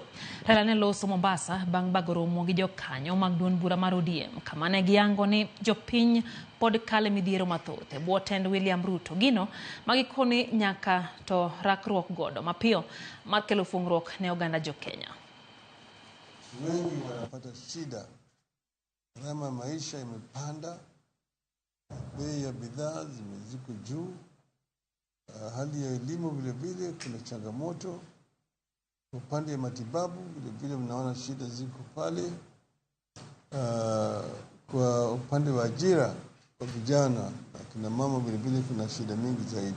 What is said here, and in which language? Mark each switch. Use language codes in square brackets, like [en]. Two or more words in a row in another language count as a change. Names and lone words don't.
[luo] Raila ne loso Mombasa bang' bago romo gi jokanyo mag duond bura mar ODM kama ne giyango ni jopiny pod kale midhiero mathoth e bwo tend William Ruto, gino magikoni nyaka to rakruok godo mapiyo mar kelo fungruok ne oganda jo Kenya. [sw] Wengi wanapata shida. Gharama maisha imepanda, bei ya bidhaa zimeziko juu, hali ya elimu vile vile kuna changamoto, upande ya matibabu vile vile mnaona shida ziko pale, kwa upande wa ajira kwa vijana na kina mama vile vile kuna shida mingi zaidi.